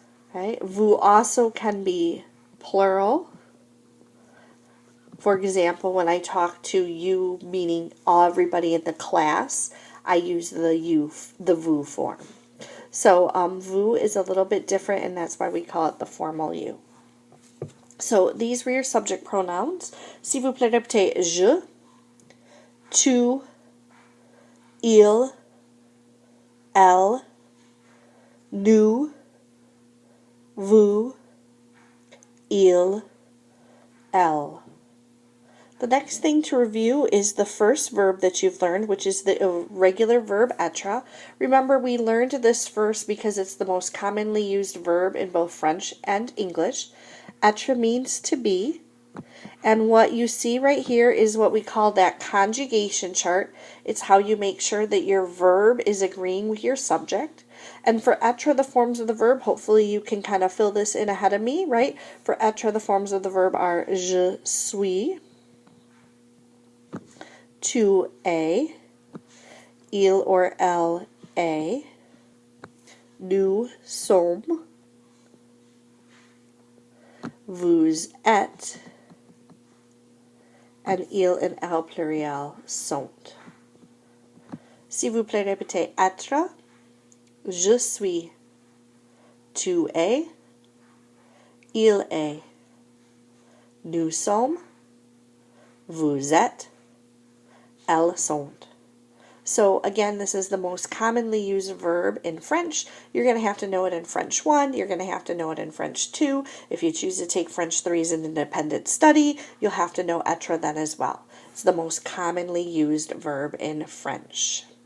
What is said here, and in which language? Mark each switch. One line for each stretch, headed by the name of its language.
English: Okay. Vous also can be plural. For example, when I talk to you, meaning everybody in the class, I use the vous form. So vous is a little bit different, and that's why we call it the formal you. So these were your subject pronouns.
French: S'il vous plaît, répétez je, tu, il, elle, nous, vous, il, elle.
English: The next thing to review is the first verb that you've learned, which is the irregular verb être. Remember, we learned this first because it's the most commonly used verb in both French and English. Être means to be. And what you see right here is what we call that conjugation chart. It's how you make sure that your verb is agreeing with your subject. And for être, the forms of the verb, hopefully you can kind of fill this in ahead of me, right? For être, the forms of the verb are
French: je suis, tu es, il or elle est, nous sommes, vous êtes, and il and elle pluriel sont. S'il vous plaît, répétez être, je suis, tu es, il est, nous sommes, vous êtes, elles sont.
English: So again, this is the most commonly used verb in French. You're going to have to know it in French 1. You're going to have to know it in French 2. If you choose to take French 3 as an independent study, you'll have to know être then as well. It's the most commonly used verb in French.